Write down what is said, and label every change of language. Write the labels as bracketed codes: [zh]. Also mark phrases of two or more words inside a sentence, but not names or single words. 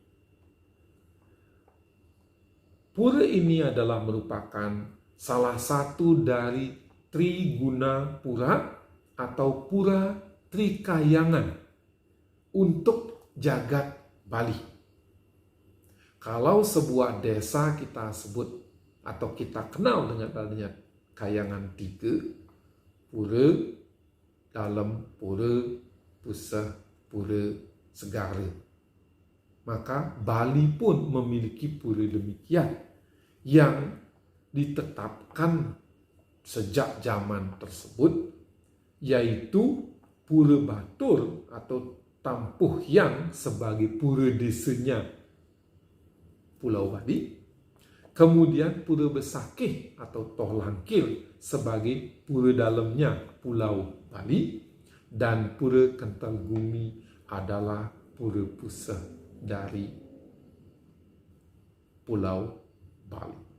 [id] Pura ini adalah merupakan salah satu dari Triguna Pura atau Pura Trikayangan untuk jagat Bali. Kalau sebuah desa kita sebut atau kita kenal dengan adanya Kayangan 3, Pura Dalam, Pura Puseh, Pura Segara, maka Bali pun memiliki pura demikian yang ditetapkan sejak zaman tersebut, yaitu Pura Batur atau Tampuh Hyang sebagai pura desanya Pulau Bali, kemudian Pura Besakih atau Toh Langkil sebagai pura dalamnya Pulau Bali, dan Pura Kental Gumi adalah pura pusat dari Pulau Bali.